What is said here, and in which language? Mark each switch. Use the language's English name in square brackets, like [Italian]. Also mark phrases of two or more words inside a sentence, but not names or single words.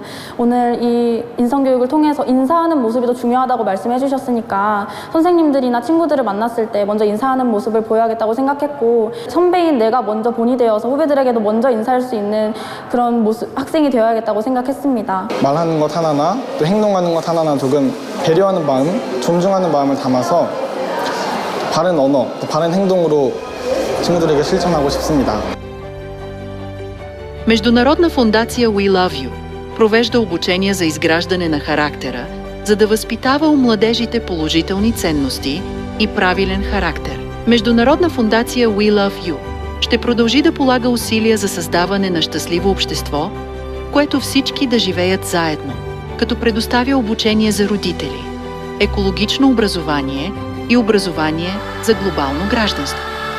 [Korean] 오늘 이 인성교육을 통해서 인사하는 모습이 더 중요하다고 말씀해 주셨으니까 선생님들이나 친구들을 만났을 때 먼저 인사하는 모습을 보여야겠다고 생각했고 선배인 내가 먼저 본이 되어서 후배들에게도 먼저 인사할 수 있는 그런 모습, 학생이 되어야겠다고 생각했습니다. 말하는 것 하나나 또 행동하는 것 하나나 조금 배려하는 마음, 존중하는 마음을 담아서 바른 언어, 또 바른 행동으로 친구들에게 실천하고 싶습니다. [Bulgarian] Международна фондация We Love You провежда обучение за изграждане на характера, за да възпитава у младежите положителни ценности и правилен характер. Международна фондация We Love You ще продължи да полага усилия за създаване на щастливо общество, в което всички да живеят заедно, като предоставя обучение за родители, екологично образование и образование за глобално гражданство.